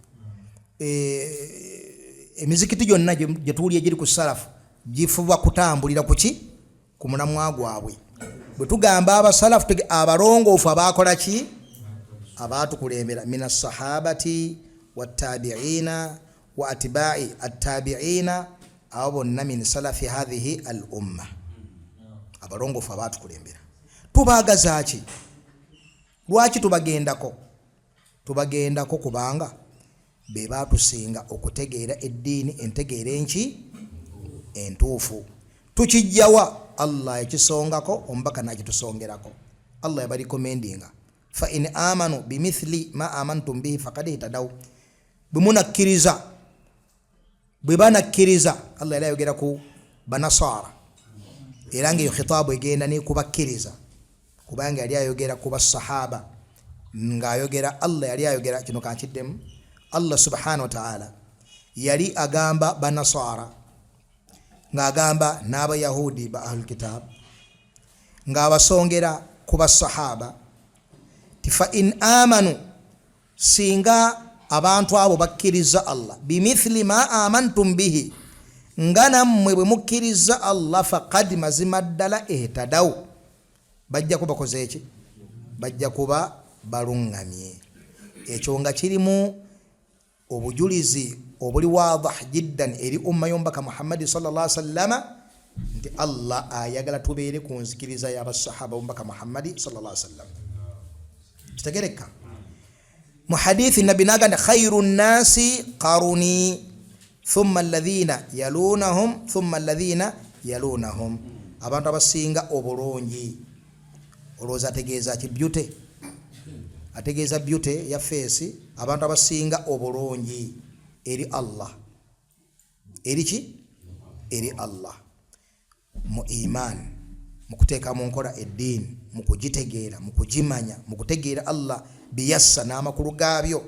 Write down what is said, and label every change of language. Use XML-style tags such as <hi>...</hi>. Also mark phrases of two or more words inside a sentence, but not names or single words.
<lg>Emizikiti gyonna gye tuwulira giri ku salafu gifuba kutambulira ku mulamwa gwabwe. Bwe tugamba abasalafu abalongoofu abakola ki?</lg> <ar>Abaatukulembera من الصحابة والتابعين وأتباع التابعين,</ar> <lg>abo bonna</lg> <ar>من سلف هذه الأمة,</ar> <lg>abalongoofu abaatukulembera. Tubaagaza ki? Lwaki tubagendako? Tubagendako kubanga be baatusinga okutegeera eddiini entegeera entuufu. Tukijjawa Allah yakisongako, omubaka nakitusongerako.</lg> <ar>Allah yabarikommendinga فإن آمنوا بمثل ما آمنتم به فقد اهتدوا.</ar> <lg>Bwe banakkiriza, Allah yali ayogera ku banasara era nga eyo khitaabu egenda ne kubakkiriza, kubanga yali ayogera ku basahaba Allah yali ayogera kino kankiddemu. Allah</lg> <ar>سبحانه وتعالى</ar> <lg>yali agamba banasara, ng'agamba n'abayahudi ba</lg> <ar>أهل الكتاب,</ar> <lg>ng'abasongera ku basahaba</lg> <ar>فإن آمنوا,</ar> <lg>singa abantu abo bakkiriza Allah,</lg> <ar>بمثل ما آمنتم به,</ar> <lg>nga nammwe bwe mukkiriza Allah, faqad mazima ddala ihtadaw, bajja kuba bakoze eki? Bajja kuba balungamye. Ekyo nga kirimu obujulizi obuli</lg> <ar>واضح جدا</ar> <lg>eri umma y'omubaka Muhammad</lg> <ar>صلى الله عليه وسلم</ar> <lg>nti Allah ayagala tubeere ku nzikiriza y'abasahaba b'omubaka Muhammad</lg> <ar>صلى الله عليه وسلم.</ar> <lg>Kitegereka mu hadithi nabi naganda</lg> <ar>خير الناس قرني ثم الذين يلونهم ثم الذين يلونهم thumma alladhina yalunahum,</ar> <lg>abantu abasinga obulungi. Olowooza ategeeza ki? Beauty, ategeeza beauty ya face. Abantu abasinga obulungi eri Allah, eri ki? Eri Allah mu iman, mu kuteeka mu nkola eddiini, mu kugitegeera, mu kugimanya, mu kutegeera Allah</lg> <ar>biyassa n'amakulu</ar> <lg>gaabyo.</lg>